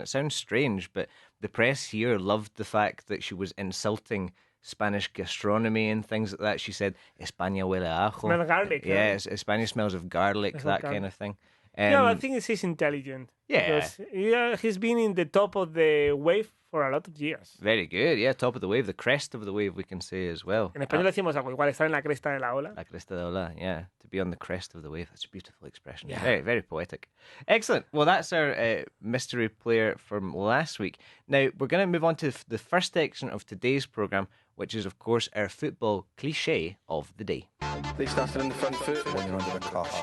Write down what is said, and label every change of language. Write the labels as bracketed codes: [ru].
[en] It sounds strange, but the press here loved the fact that she was insulting Spanish gastronomy and things like that. She said, [es] España huele a ajo. [en] Smell garlic. Yeah, España smells of garlic, that kind of thing. I think he's intelligent. Yeah. Because he's been in the top of the wave for a lot of years. Very good, yeah, top of the wave, the crest of the wave, we can say as well. [es] En español decimos algo igual, estar en la cresta de la ola. La cresta de la ola, [en] yeah, to be on the crest of the wave. That's a beautiful expression. Yeah. Very, very poetic. Excellent. Well, that's our mystery player from last week. Now, we're going to move on to the first section of today's programme, which is, of course, our football cliché of the day. They started in the front foot when you're under the cosh,